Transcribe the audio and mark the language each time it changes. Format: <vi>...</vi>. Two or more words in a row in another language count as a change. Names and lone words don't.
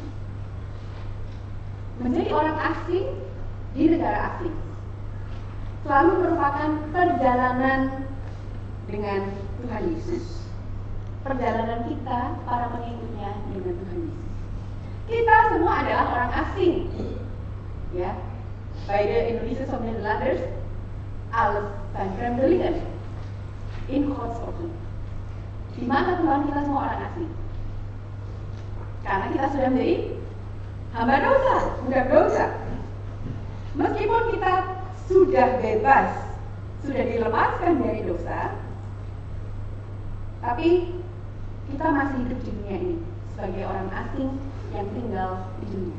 <id>Menjadi orang asing di negara asing selalu merupakan perjalanan dengan Tuhan Yesus. Perjalanan kita, para pengikutnya, dengan Tuhan Yesus. Kita semua adalah orang asing. Ya,</id> <nl>by the Indonesia of Nederlanders, alles zijn vreemdelingen. In Gods ogen.</nl> <id>Di mata Tuhan kita semua orang asing. Karena kita sudah menjadi hamba dosa, budak dosa. Meskipun kita sudah bebas, sudah dilepaskan dari dosa, tapi kita masih hidup di dunia ini sebagai orang asing yang tinggal di dunia.</id>